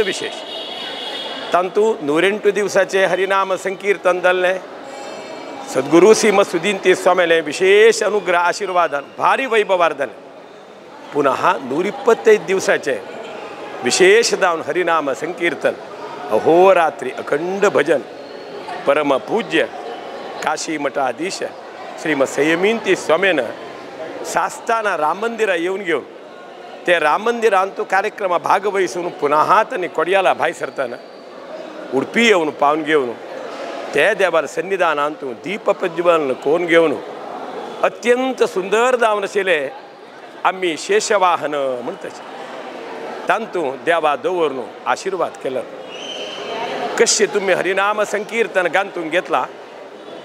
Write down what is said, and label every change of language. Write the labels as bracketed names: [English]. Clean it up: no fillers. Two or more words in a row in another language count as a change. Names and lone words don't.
[Konkani] विशेष तांतू 108 दिवसाचे हरिनाम संकीर्तन जाल्लें सद्गुरू श्रीमत सुधींती स्वामीले विशेष अनुग्रह आशिर्वादान भारी वैभवार जालें पुनः 125 दिवसाचे विशेष जावन हरिनाम संकीर्तन अहोरात्री अखंड भजन परम पूज्य काशी मठाधीश श्रीमत संयमींती स्वामीन सास्ताना राम मंदिरा येवन घेवन ते राम मंदिरांत तो कार्यक्रम भागवहिसून पुनः तांणी कोडयाला भायर सरतना उडपी येवन पावन घेवन ते देवार सन्निधानांत दीप प्रज्वलन करून घेवन अत्यंत सुंदर जावन आशिल्लें आमी शेषवाहन म्हणटाचे तांतू देवा दवरून आशिर्वाद केलो कशें तुमी हरिनाम संकीर्तन गांतून घेतला